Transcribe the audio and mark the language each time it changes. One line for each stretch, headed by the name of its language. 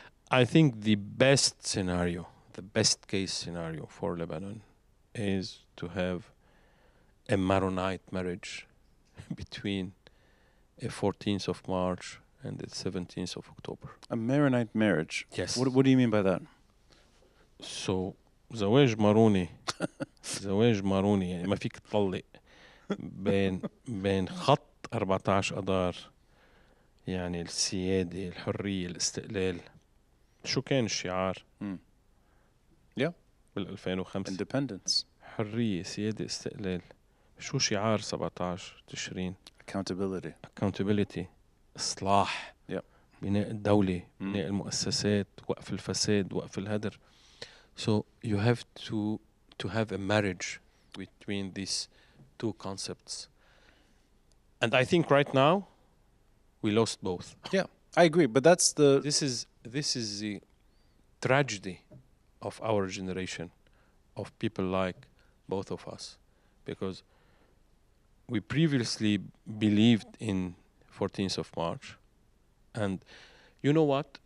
English: I think the best scenario, the best case scenario for Lebanon is to have a Maronite marriage between a 14th of March and the 17th of October. A Maronite marriage? Yes. What do you mean by that?
Arabic: So زواج ماروني زواج ماروني يعني ما فيك تطلق بين خط 14 أذار، يعني السيادة، الحرية، الاستقلال. شو كان الشعار؟
English: Yeah.
Arabic: بال 2005
English: Independence.
Arabic: حرية، سيادة، استقلال. شو شعار 17 تشرين؟ Accountability. إصلاح. بناء الدولة، بناء المؤسسات، وقف الفساد، وقف الهدر.
English: So you have to have a marriage between these two concepts. And I think right now we lost both. Yeah, I agree, but that's the this is the tragedy of our generation, of people like both of us, because we previously believed in 14th of March, and you know what?